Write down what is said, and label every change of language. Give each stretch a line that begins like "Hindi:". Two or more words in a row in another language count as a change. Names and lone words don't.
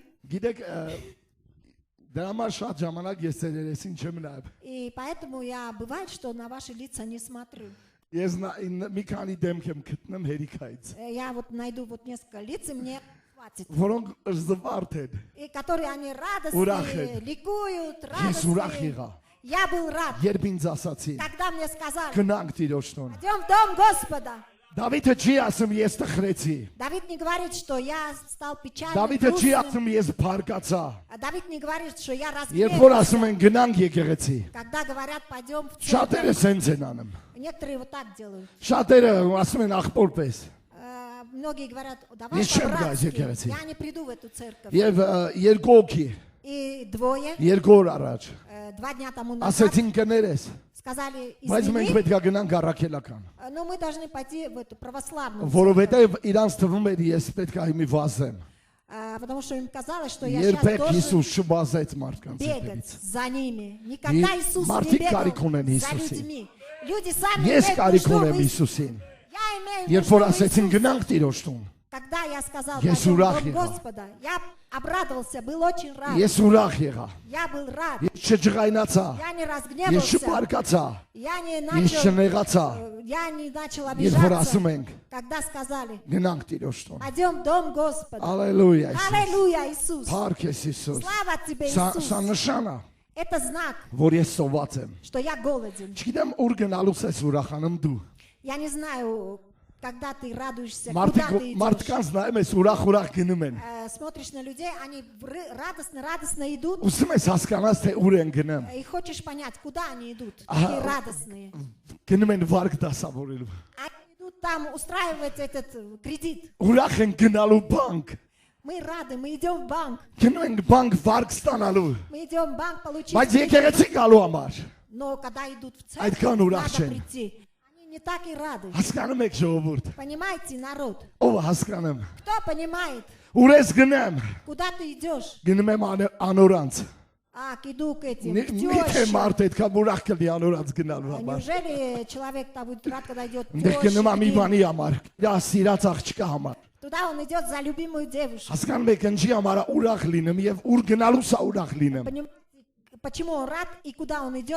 Armenian: գիտեք դրա համար շատ ժամանակ ես ձեր երեսին չեմ նայում,
Russian: И поэтому я бывает, что на ваши лица не смотрю.
Armenian: Ես մի քանի դեմք եմ գտնում հերիքայից,
Russian: Я вот найду вот несколько лиц, и мне хватит.
Armenian: որոնք զվարթ են։
Russian: И которые они
Armenian: Ուրախ
Russian: радостные,
Armenian: են։
Russian: ликуют,
Armenian: Ես ուրախ
Russian: радостные.
Armenian: եղա,
Russian: Я был рад,
Armenian: երբ ինձ ասացին,
Russian: когда мне сказали,
Armenian: գնանք Տիրոջ տուն։
Russian: пойдем в дом Господа.
Armenian: Դավիթը չի ասում ես տխրեցի։
Russian: Давид не говорит, что я стал печальным,
Armenian: Դավիթը չի
Russian: грустным.
Armenian: ասում ես փարկացա։
Russian: А Давид не говорит, что я
Armenian: Երբ որ
Russian: разгневался.
Armenian: ասում են գնանք եկեղեցի,
Russian: Когда говорят, пойдем в
Armenian: շատերը
Russian: церковь,
Armenian: սենց են անում։
Russian: некоторые вот так делают.
Armenian: Շատերը ասում են ախպոր պես։
Russian: Многие говорят, давай
Armenian: Ես չեմ գա
Russian: по-братски.
Armenian: եկեղեցի։
Russian: Я не приду в эту церковь.
Armenian: Եվ երկու օքի,
Russian: И двое,
Armenian: երկու օր առաջ
Russian: 2 дня тому назад,
Armenian: ասեցին կներես,
Russian: сказали,
Armenian: բայց մենք
Russian: извини,
Armenian: պետք է գնանք առաքելական,
Russian: но мы должны пойти в эту православную церковь.
Armenian: որովհետև իրանց թվում էր ես պետք է հիմի վազեմ։
Russian: Потому что им казалось, что я сейчас
Armenian: Երբեք
Russian: должен
Armenian: Հիսուս չվազեց մարդկանց
Russian: бегать
Armenian: հետևից։
Russian: за ними. Никогда Иисус не
Armenian: մարդիկ
Russian: бегал
Armenian: կարիք ունեն
Russian: за
Armenian: Հիսուսին։
Russian: людьми. Люди сами
Armenian: Ես
Russian: имеют
Armenian: կարիք
Russian: нужду
Armenian: ունեմ
Russian: в Иисусе.
Armenian: Հիսուսին։
Russian: Я имею
Armenian: Երբ որ
Russian: нужду в
Armenian: ասեցին
Russian: Иисусе.
Armenian: գնանք Տիրոջ տուն,
Russian: Когда я сказал,
Armenian: Ես
Russian: пойдем в
Armenian: ուրախ
Russian: дом
Armenian: եղա։
Russian: Господа, я обрадовался, был очень рад.
Armenian: ես ուրախ եղա։
Russian: Я был рад.
Armenian: Ես չջղայնացա,
Russian: Я не
Armenian: ես
Russian: разгневался.
Armenian: չբարկացա,
Russian: Я не
Armenian: ես
Russian: начал,
Armenian: չնեղացա,
Russian: я не начал
Armenian: երբ որ
Russian: обижаться,
Armenian: ասում ենք
Russian: когда сказали,
Armenian: գնանք Տիրոջ տուն։
Russian: пойдем в дом Господа.
Armenian: Ալելույա Հիսուս։
Russian: Аллилуйя, Иисус.
Armenian: Փառք ես Հիսուս։
Russian: Слава тебе,
Armenian: Սա
Russian: Иисус.
Armenian: նշան է,
Russian: Это знак,
Armenian: որ ես սոված եմ։
Russian: что я голоден.
Armenian: Չգիտեմ ուր գնալուց ես ուրախանում դու։
Russian: Я не знаю, когда ты радуешься,
Armenian: Մարդիկ
Russian: куда ты идешь.
Armenian: մարդկանց նայում ես ուրախ գնում են։
Russian: Смотришь на людей, они радостно идут,
Armenian: Ուսում ես հասկանաս թե ուր են գնում։
Russian: и хочешь понять, куда они идут, Ага. такие радостные.
Armenian: Գնում են վարկ դասավորելու։
Russian: Они идут там устраивать этот кредит.
Armenian: Ուրախ են գնալու բանկ։
Russian: Мы рады, мы идем в банк.
Armenian: Գնում են բանկ վարկ ստանալու։
Russian: Мы идем в банк получить
Armenian: Բայց
Russian: кредит.
Armenian: եկեղեցի գալու համար
Russian: Но когда идут в
Armenian: Այդքան
Russian: церковь,
Armenian: ուրախ
Russian: надо
Armenian: չեն։
Russian: прийти. Они не так и рады.
Armenian: հասկանում եք ժողովուրդ։
Russian: Понимаете, народ?
Armenian: Ով հասկանում։
Russian: Кто понимает,
Armenian: Ուր ես գնամ։
Russian: куда ты идешь?
Armenian: Գնում եմ անորանց։
Russian: Иду к этим, к
Armenian: Մի թե
Russian: тёще.
Armenian: մարդ այդքան ուրախ կլի անորանց гնալու համար։
Russian: Неужели человек-то будет рад, когда идет
Armenian: Դեռ
Russian: тёще
Armenian: գնում եմ
Russian: к
Armenian: մի
Russian: ним?
Armenian: բանի համար։ Դա սիրած աղջկա համար։
Russian: Туда он идет за любимую девушку.
Armenian: Հասկանում եք ինչի համար ուրախ լինեմ եւ ուր գնալուց է ուրախ լինեմ։
Russian: Понимаете, почему он рад и куда он идет?